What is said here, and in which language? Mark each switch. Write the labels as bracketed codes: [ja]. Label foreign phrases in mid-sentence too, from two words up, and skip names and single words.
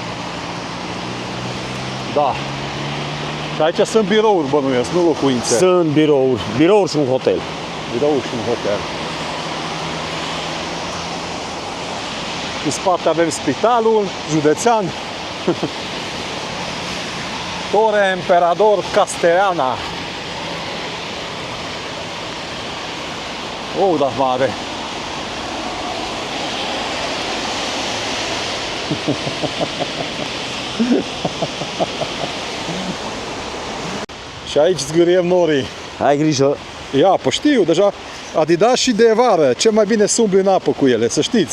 [ro] Da. Și aici sunt birouri, bănuiesc, nu locuințe. Sunt birouri și un hotel. Birouri și un hotel. În spate avem spitalul județean. Torre Emperador Castellana. Oh, da mare. Și aici zgâriem norii. Ai grijă. Ia, pă, știu, deja Adidas și de vară, cel mai bine să umbli în apă cu ele, să știți.